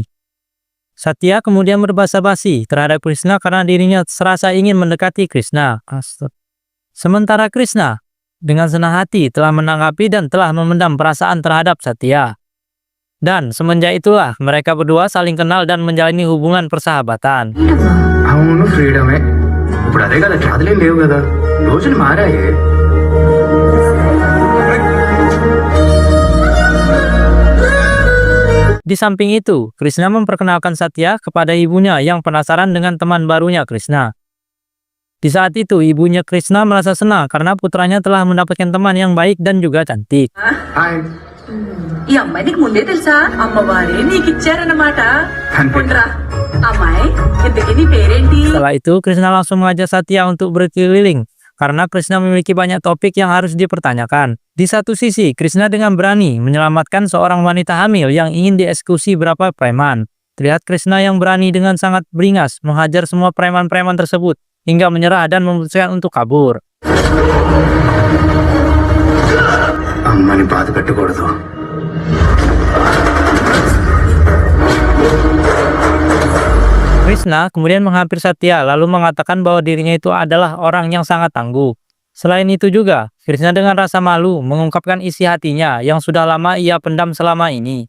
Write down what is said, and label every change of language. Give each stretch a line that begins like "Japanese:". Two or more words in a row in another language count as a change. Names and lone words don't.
Indonesian: Satya kemudian berbasa-basi terhadap Krishna karena dirinya serasa ingin mendekati Krishna. Sementara Krishna dengan senang hati telah menanggapi dan telah memendam perasaan terhadap Satya. Dan semenjak itulah mereka berdua saling kenal dan menjalani hubungan persahabatan.
Telugu: అవును ఫ్రీడమే ఇప్పుడు అదే కదా జాతులేం లేవు కదా రోజులు మారాయి
Indonesian: Di samping itu, Krishna memperkenalkan Satya kepada ibunya yang penasaran dengan teman barunya Krishna. Di saat itu, ibunya Krishna merasa senang karena putranya telah mendapatkan teman yang baik dan juga cantik.
Telugu: హాయ్ ఈ అమ్మాయి నీకు ముందే తెలుసా అమ్మవారే నీకు ఇచ్చారన్నమాట అంతే. ఉండరా అమ్మాయి ఇంతకీ నీ పేరేంటి
Indonesian: Setelah itu, Krishna langsung mengajak Satya untuk berkeliling karena Krishna memiliki banyak topik yang harus dipertanyakan. Di satu sisi, Krishna dengan berani menyelamatkan seorang wanita hamil yang ingin dieksekusi beberapa preman. Terlihat Krishna yang berani dengan sangat beringas menghajar semua preman-preman tersebut hingga menyerah dan memutuskan untuk kabur.
Telugu: అమ్మని బాధ పెట్టకూడదు
Indonesian: Krishna kemudian menghampiri Satya lalu mengatakan bahwa dirinya itu adalah orang yang sangat tangguh. Selain itu juga, Krishna dengan rasa malu mengungkapkan isi hatinya yang sudah lama ia pendam selama ini.